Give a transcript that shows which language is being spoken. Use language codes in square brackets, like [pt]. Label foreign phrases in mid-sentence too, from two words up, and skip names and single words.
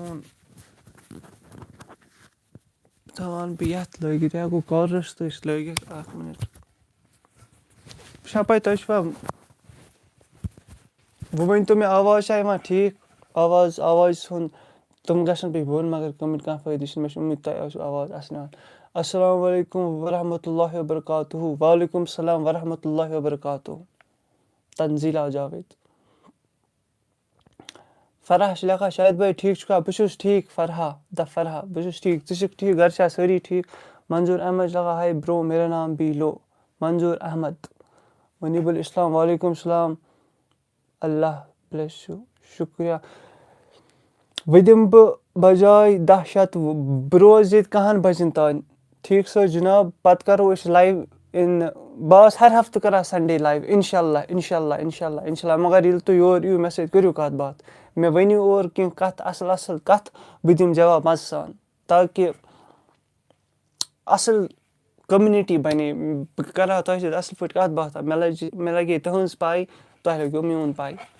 [ks] تھاوان بہٕ یَتھ لٲگِتھ یا گوٚو کالرَس تہِ ٲسۍ لٲگِتھ اَکھ مِنَٹ چھا پاے تۄہہِ چھُوا وۄنۍ ؤنۍتو مےٚ آواز چھا یِوان ٹھیٖک آواز ہُنٛد تِم گژھن بیٚیہِ بۄن مگر تِمَن کانٛہہ فٲیدٕ چھِنہٕ مےٚ چھِ اُمید تۄہہِ آسیو آواز اَصٕل یِوان [ar] اَسَلامُ علیکُم ورحمتہ اللہِ وبرکاتہوٗ وعلیکُم السلام ورحمتہ اللہِ وبرکاتہوٗ [ks] تنزیٖلا جاوید فرح چھِ لیکھان شاہد بھائی ٹھیٖک چھُکھا بہٕ چھُس ٹھیٖک فرحا بہٕ چھُس ٹھیٖک ژٕ چھُکھ ٹھیٖک گَرِ چھا سٲری ٹھیٖک منظوٗر احمد چھِ لیکھان [ur] ہاے برو میرا نام بھی لو [ks] منظوٗر احمد ؤنیٖب الاسلام [ar] وعلیکُم السلام [en] Allah bless you [ks] شُکریہ وۄنۍ دِمہٕ بہٕ بجاے 10 بہٕ روزٕ ییٚتہِ 10 بَجَن تانۍ ٹھیٖک سا جِناب پَتہٕ کَرو أسۍ لایِو بہٕ آسہٕ ہر ہفتہٕ کَران [en] Sunday live [ks] اِنشاء اللہ مگر ییٚلہِ تُہۍ یور یِیِو مےٚ سۭتۍ کٔرِو کَتھ باتھ مےٚ ؤنِو اورٕ کینٛہہ کَتھ اَصٕل کَتھ بہٕ دِمہٕ جواب مَزٕ سان تاکہِ اَصٕل کوٚمنِٹی بَنے بہٕ کَرٕ ہا تۄہہِ سۭتۍ اَصٕل پٲٹھۍ کَتھ باتھ مےٚ لَگہِ ہے تٕہٕنٛز پَے تۄہہِ لَگیو میون پَے